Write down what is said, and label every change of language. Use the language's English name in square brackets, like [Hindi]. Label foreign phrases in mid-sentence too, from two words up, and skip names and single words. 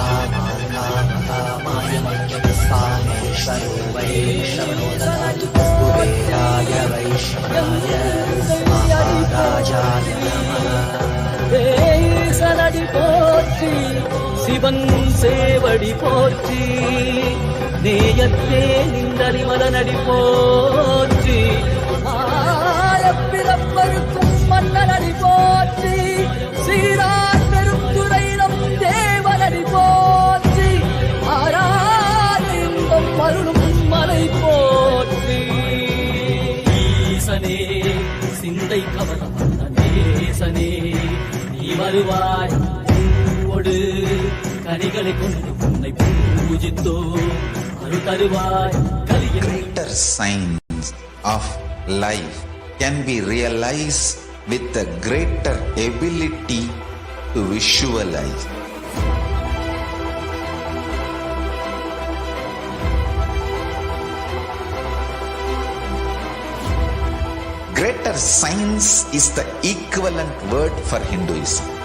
[Sanskrit] कामाय मह्यस्वामेश्वरो वै श्रवणो ददातु कुबेराय वै श्रवणाय महाराजाय नमः [Tamil] சனடி போற்றி சிவன் சேவடி போற்றி நேயத்தே நின்றறி மலனடி போற்றி ஆயப்பிறப்பருக்கும் மன்னனடி போற்றி சீரார் பெருந்துரை நம் தேவனடி போற்றி ஆராதின்பம் மருளும் மலை போற்றி ஈசனே சிந்தை கவனம் நேசனே நீ வருவாய் பூவோடு கனிகளை கொண்டு உன்னை பூஜித்தோ அருள் தருவாய் கலியின் [English] Greater signs of life can be realized with a greater ability to visualize. Greater science is the equivalent word for Hinduism.